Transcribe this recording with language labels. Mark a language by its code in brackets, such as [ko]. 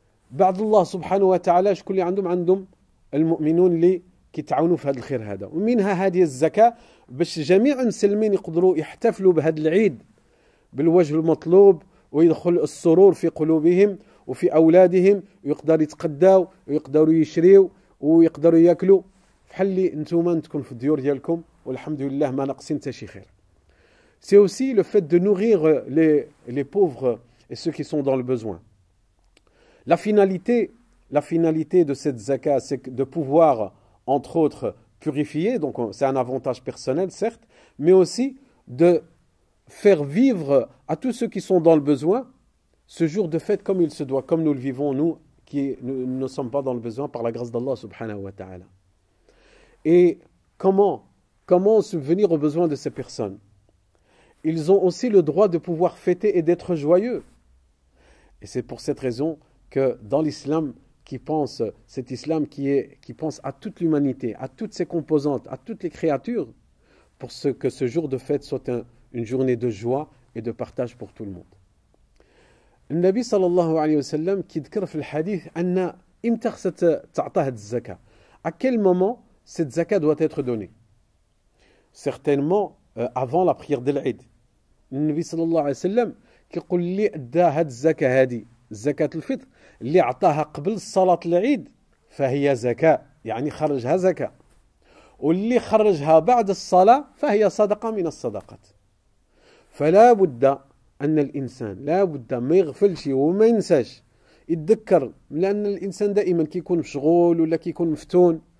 [ar] بعد الله سبحانه وتعالى شكون اللي عندهم المؤمنون اللي كيتعاونوا في هذا الخير هذا، ومنها هذه الزكاة باش جميع المسلمين يقدروا يحتفلوا بهذا العيد بالوجه المطلوب، ويدخل السرور في قلوبهم وفي أولادهم، ويقدروا يتقداو ويقدروا يشريو ويقدروا ياكلوا بحال اللي نتوما تكون في الديور ديالكم والحمد لله ما ناقصين حتى شي خير. [fr] C'est aussi le fait de nourrir les pauvres et ceux qui sont dans le besoin. La finalité de cette zakat, c'est de pouvoir, entre autres, purifier, donc c'est un avantage personnel, certes, mais aussi de faire vivre à tous ceux qui sont dans le besoin ce jour de fête comme il se doit, comme nous le vivons, nous, qui ne sommes pas dans le besoin par la grâce d'Allah subhanahu wa ta'ala. Et comment subvenir aux besoins de ces personnes? Ils ont aussi le droit de pouvoir fêter et d'être joyeux. Et c'est pour cette raison que dans l'islam, cet islam qui pense à toute l'humanité, à toutes ses composantes, à toutes les créatures, pour que ce jour de fête soit une journée de joie et de partage pour tout le monde. [ar] النبي صلى الله عليه وسلم كيذكر في الحديث أن إمتى خصها تعطى هذه الزكاة. [fr] À quel moment cette zakat doit être donnée? Certainement avant la prière de l'Eid. [ar] النبي صلى الله عليه وسلم كيقول لي أدى هذه الزكاة هذه زكاة الفطر اللي عطاها قبل صلاة العيد فهي زكاة، يعني خرجها زكاة، واللي خرجها بعد الصلاة فهي صدقة من الصدقات. فلا بد أن الإنسان لا بد ما يغفلش وما ينساش يتذكر، لأن الإنسان دائما كيكون مشغول ولا كيكون مفتون،